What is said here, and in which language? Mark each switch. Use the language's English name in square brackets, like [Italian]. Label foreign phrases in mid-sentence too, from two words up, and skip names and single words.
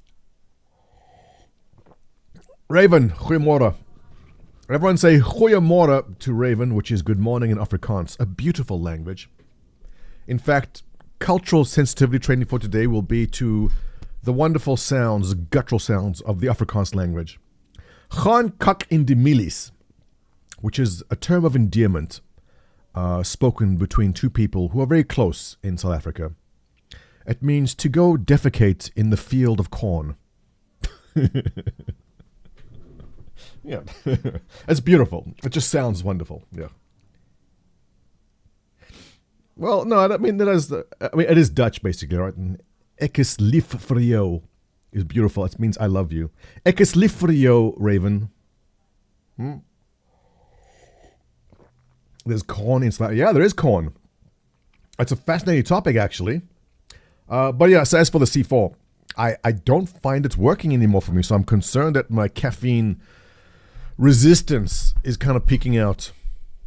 [Afrikaans] Raven, goeiemorgen. [English] Everyone say goeiemorgen to Raven, which is good morning in Afrikaans, a beautiful language. In fact, cultural sensitivity training for today will be to the wonderful sounds, guttural sounds of the Afrikaans language. [Afrikaans] Gaan kak in die milies, [English] which is a term of endearment spoken between two people who are very close in South Africa. It means to go defecate in the field of corn. Yeah, it's beautiful. It just sounds wonderful. Yeah. Well, no, I mean it is Dutch basically, right? And [Afrikaans] ek is lief vir jou [English] is beautiful. It means I love you. [Afrikaans] Ek is lief vir jou, [English] Raven. There's corn in South. Yeah, there is corn. It's a fascinating topic, actually. But yeah, so as for the C4, I don't find it working anymore for me. So I'm concerned that my caffeine resistance is kind of peaking out.